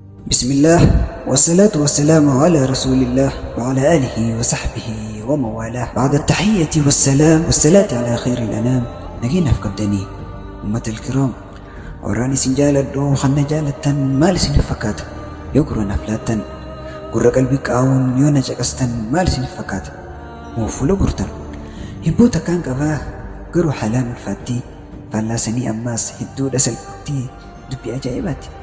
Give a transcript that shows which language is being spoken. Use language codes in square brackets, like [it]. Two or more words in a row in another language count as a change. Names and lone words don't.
[ar] بسم الله، والصلاة والسلام على رسول الله وعلى آله وصحبه ومن والاه. بعد التحية والسلام والصلاة على خير الأنام. [om] Nageenyaaf qabdanii, [ar] الأمة الكرام, [om] warraan isin jaaladhu, kan na jaalattan maal isin fakkaata? Yoo gurra naaf laattan, gurra qalbii qaawun yoo na caqastan, maal isin fakkaata? Moo fuula gurtan? Hibboo takkaan qabaa, garuu haalaan ulfaatti, fallaasanii ammaas hedduudha salphaatti, dubbii ajaa'ibaatti.